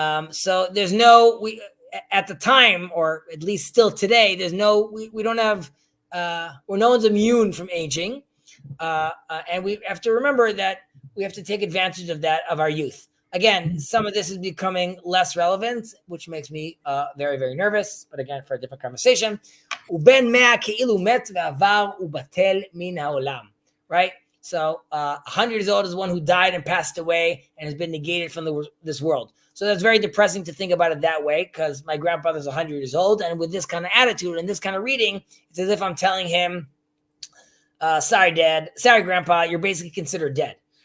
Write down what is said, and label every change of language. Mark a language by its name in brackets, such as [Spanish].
[English] So there's at the time, or at least still today, we don't have, no one's immune from aging. And we have to remember that we have to take advantage of our youth. Again, some of this is becoming less relevant, which makes me very, very nervous. But again, for a different conversation. [Hebrew] Uben mea כאילו מת ועבר ובטל מן העולם. [English] Right? So 100 years old is one who died and passed away and has been negated from this world. So that's very depressing to think about it that way, because my grandfather's 100 years old. And with this kind of attitude and this kind of reading, it's as if I'm telling him, sorry, Dad, sorry, Grandpa, you're basically considered dead.